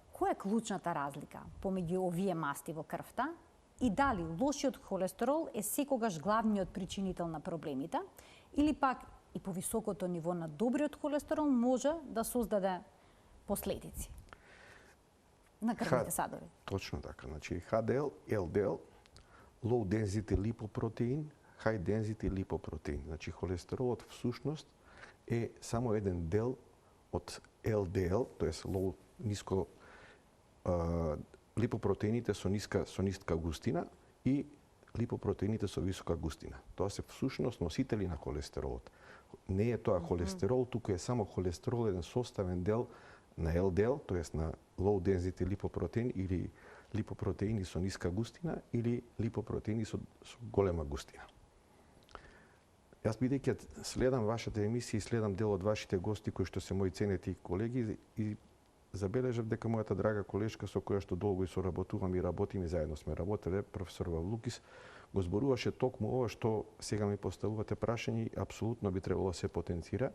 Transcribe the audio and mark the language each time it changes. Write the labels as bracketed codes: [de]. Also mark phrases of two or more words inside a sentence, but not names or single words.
[mk] Која е клучната разлика помеѓу овие масти во крвта и дали лошиот холестерол е секогаш главниот причинител на проблемите или пак и повисокото ниво на добриот холестерол може да создаде последици на крвните садови? Точно така. Значи ХДЛ, ЛДЛ, [en] low density lipoprotein, high density lipoprotein. [mk] Значи холестеролот всушност е само еден дел од ЛДЛ, тоест ниско липопротеините со ниска густина и липопротеините со висока густина. Тоа се всушност носители на холестеролот. Не е тоа холестерол, туку е само холестерол, еден составен дел на ЛДЛ, тоест на [en] low density lipoprotein [mk] или липопротеини со ниска густина или липопротеини со голема густина. Јас бидејќи следам вашата емисија и следам дел од вашите гости кои што се мои ценети колеги и забележав дека мојата драга колешка со која што долго и соработувам и работиме заедно сме работеле, професор Вавлукис, го зборуваше токму ова што сега ми поставувате прашање и апсолутно би требало да се потенцира.